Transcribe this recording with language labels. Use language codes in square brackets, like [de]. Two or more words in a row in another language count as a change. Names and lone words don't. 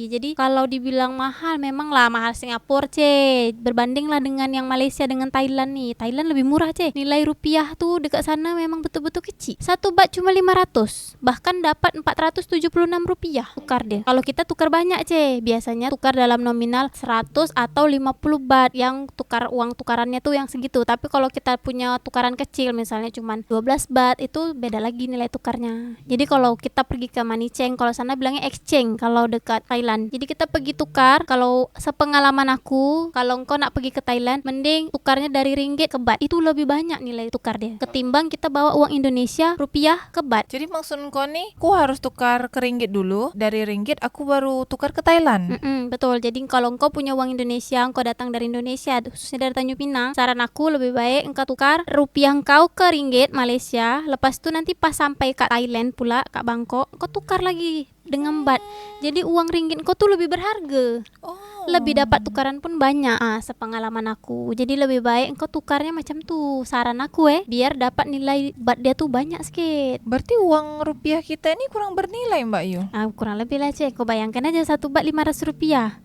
[ms] Jadi kalau dibilang mahal, memang lah mahal Singapura berbanding lah dengan yang Malaysia dengan Thailand nih. Thailand lebih murah nilai rupiah tuh dekat sana memang betul-betul kecil. [id] 1 baht cuma 500, bahkan dapat RM476 tukar dia. Kalau kita tukar banyak biasanya tukar dalam nominal 100 atau 50 baht yang tukar uang tukarannya tuh yang segitu. Tapi kalau kita punya tukaran kecil misalnya cuma 12 baht, itu beda lagi nilai tukarnya. Jadi kalau kita pergi ke [en] money change, [id] kalau sana bilangnya exchange kalau dekat Thailand. Jadi kita pergi tukar, kalau sepengalaman aku, kalau engkau nak pergi ke Thailand, mending tukarnya dari ringgit ke baht. Itu lebih banyak nilai tukar dia ketimbang kita bawa uang Indonesia rupiah ke baht. Jadi maksud kau nih, aku harus tukar ke ringgit dulu, dari ringgit aku baru tukar ke Thailand. Betul. Jadi kalau engkau punya uang Indonesia, engkau datang dari Indonesia, khususnya dari Tanjung Pinang, saran aku lebih baik engkau tukar rupiah engkau ke ringgit Malaysia. [ms] Lepas tu nanti pas sampai kat Thailand pula, kat Bangkok, kau tukar lagi dengan baht. [id] Jadi uang ringgit kau tuh lebih berharga. Lebih dapat tukaran pun banyak. Sepengalaman aku. [ms] Jadi lebih baik engkau tukarnya macam tu. Saran aku biar dapat nilai baht dia tuh banyak sikit. [id] Berarti uang rupiah kita ini kurang bernilai Mbak Yu? Kurang lebih lah kau bayangkan aja 1 baht RM500.